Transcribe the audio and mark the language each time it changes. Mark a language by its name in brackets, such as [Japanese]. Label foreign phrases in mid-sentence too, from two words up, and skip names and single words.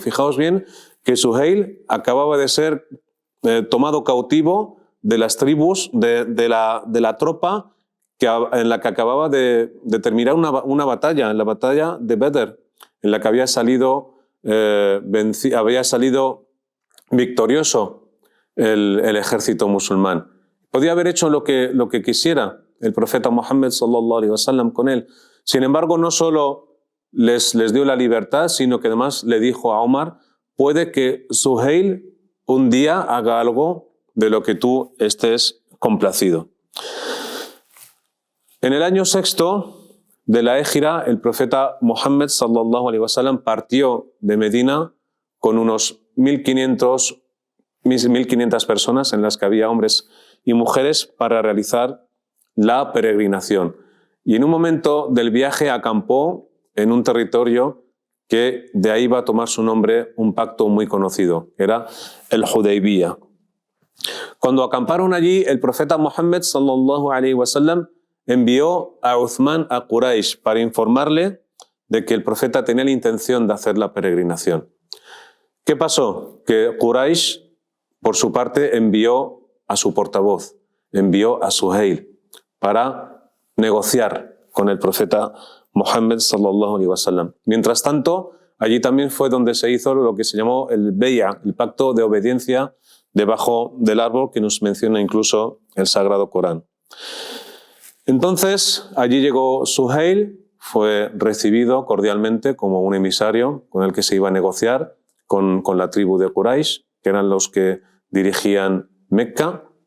[Spanish] Fijaos bien que Suhail acababa de ser tomado cautivo de las tribus, de la tropa en la que acababa de terminar una batalla, en la batalla de Badr, en la que había salido victorioso el ejército musulmán. Podía haber hecho lo que quisiera el profeta Muhammad [Arabic] صلى الله عليه وسلم [Spanish] con él. Sin embargo, no solo les dio la libertad, sino que además le dijo a Omar, puede que Suhail un día haga algo de lo que tú estés complacido. En el año 6 de la Égira, el profeta Muhammad [Arabic] صلى الله عليه وسلم [Spanish] partió de Medina con unos 1.500 personas en las que había hombres y mujeres para realizar la peregrinación. Y en un momento del viaje acampó en un territorio que de ahí va a tomar su nombre un pacto muy conocido, era el Hudaybiyah. Cuando acamparon allí, el profeta Muhammad [Arabic] صلى الله عليه وسلم [Spanish] envió a Uthman a Quraysh para informarle de que el profeta tenía la intención de hacer la peregrinación. ¿Qué pasó? Que Quraysh, por su parte, envió a su portavoz, envió a Suhail para negociar con el profeta Muhammad [Arabic] صلى الله عليه وسلم. [Spanish] Mientras tanto, allí también fue donde se hizo lo que se llamó el Bay'a, el pacto de obediencia debajo del árbol que nos menciona incluso el Sagrado Corán. Entonces, allí llegó Suhail, fue recibido cordialmente como un emisario con el que se iba a negociar con la tribu de Quraysh, que eran los que dirigían Mecca.